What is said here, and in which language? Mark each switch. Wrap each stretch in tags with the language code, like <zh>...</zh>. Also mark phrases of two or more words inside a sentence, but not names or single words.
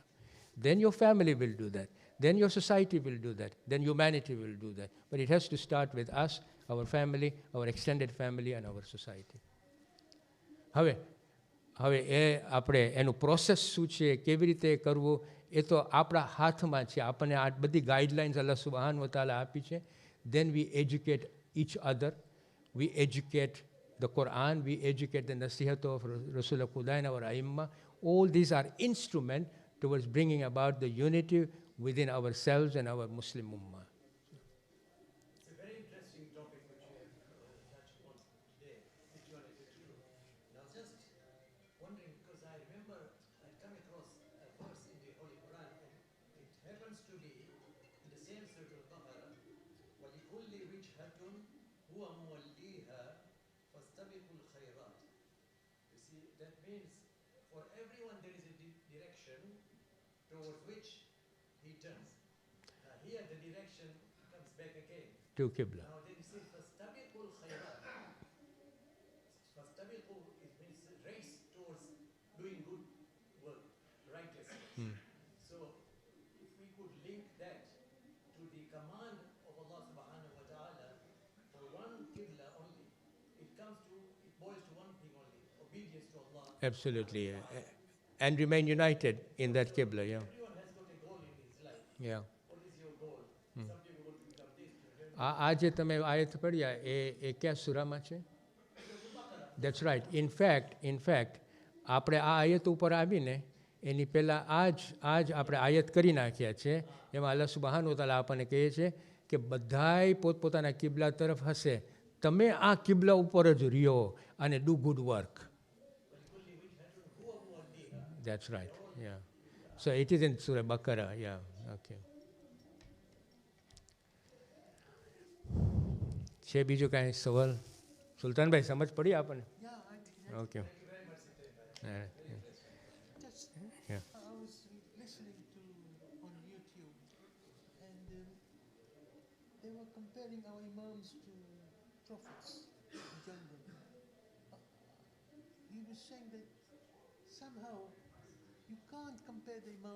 <en>Then your family will do that. Then your society will do that. Then humanity will do that. But it has to start with us, our family, our extended family and our society.</en> <gu>હવે એ આપણે એનું પ્રોસેસ શું છે, કેવી રીતે કરવું, એ તો આપણા હાથમાં છે. આપણને આ બધી ગાઈડલાઇન્સ</gu> <ar>الله سبحان و تعالى</ar> <gu>આપી છે.</gu> <en>Then we educate each other. We educate the Quran. We educate the nasihat of Rasul Khuda and our Aimma. All these are instruments towards bringing about the unity within ourselves and our Muslim Ummah. It's a very interesting topic which you have touched upon today, which you are referring to. And I was just wondering, because I remember I come across a verse in the Holy Quran, and it happens to be in the same Surah Al-Baqarah,</en> <ar>وَلِكُلِّ وِجْهَةٌ هُوَ مُوَلِّيهَا فَاسْتَبِقُوا الْخَيْرَاتِ.</ar> <en>You see, that means for everyone there is a direction towards which he turns. Here the direction comes back again. To Qibla. Now then he says,</en> <ar>فَاسْتَبِقُوا الْخَيْرَاتِ. فَاسْتَبِقُوا,</ar> <en>it means race towards doing good work, righteousness. So if we could link that to the command of</en> <ar>الله سبحانه وتعالى</ar> <en>for one Qibla only, it boils to one thing only, obedience to Allah. Absolutely. And remain united in that Qibla, yeah. Everyone has got a goal in his life. Yeah. What is your goal? Some people want to become this.</en> <gu>આ જે તમે આયત પઢ્યા એ ક્યાં સૂરામાં છે?</gu> <en>That's right. In fact,</en> <gu>આપણે આ આયત ઉપર આવીને એની પહેલાં આ જ આપણે આયત કરી નાખ્યા છે. એમાં</gu> <ar>الله سبحانه وتعالى</ar> <gu>આપણને કહે છે કે બધાય પોતપોતાના કિબલા તરફ હશે, તમે આ કિબલા ઉપર જ રહ્યો અને</gu> <en>do good work. That's right. Yeah. So it is in Surah Baqarah. Yeah.</en> <gu>Okay. છે બીજું કાંઈ સવાલ? સુલતાનભાઈ સમજ પડી આપણને?</gu> <en>Yeah, I think ઓકે. just, Yeah. I was listening to on YouTube, and they were comparing our imams to prophets in general. He was saying that somehow you can't compare the imam.</en>